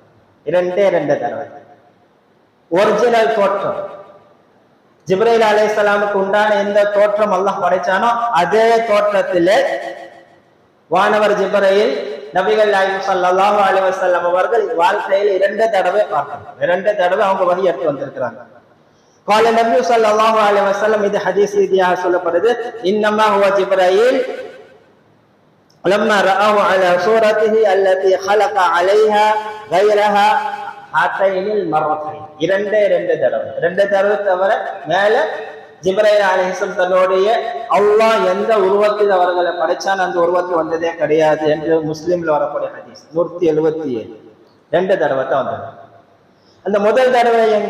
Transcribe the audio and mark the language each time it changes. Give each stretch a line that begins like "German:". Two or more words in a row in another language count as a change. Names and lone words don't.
Tamil: 2 தடவை ஒரிஜினல் தோற்றம். ஜிப்ரீல் அலைஹிஸ்ஸலாமுக்கு உண்டான எந்த தோற்றம் அல்லாஹ் படைச்சானோ அதே தோற்றத்திலே வானவர் ஜிப்ரீல் நபிகள் நாயகம்
Arabic: صلى الله عليه وسلم
Tamil: அவர்கள் வாழ்க்கையில் 2 தடவை பார்க்கணும். 2 தடவை அவங்க வஹி எடுத்து வந்திருக்கிறாங்க.
Arabic: قال النبي صلى الله عليه وسلم,
Tamil: இது ஹதீஸ் ரீதியாக சொல்லப்படுது,
Arabic: إنما هو جبريل لما رآه على صورته التي خلق عليها غيرها هاتين المرتين.
Tamil: 2 தடவை தவிர மேல ஜிப்ரீல் அலைஹிஸ்ஸலாம் தன்னுடைய அல்லாஹ் எந்த உருவத்தில் அவர்களை படைச்சான் அந்த உருவத்தில் வந்ததே கிடையாது என்று முஸ்லிம்ல வரக்கூடிய ஹதீஸ் 177. 2 தடவை தான் வந்தது. அந்த முதல் தடவை எங்க?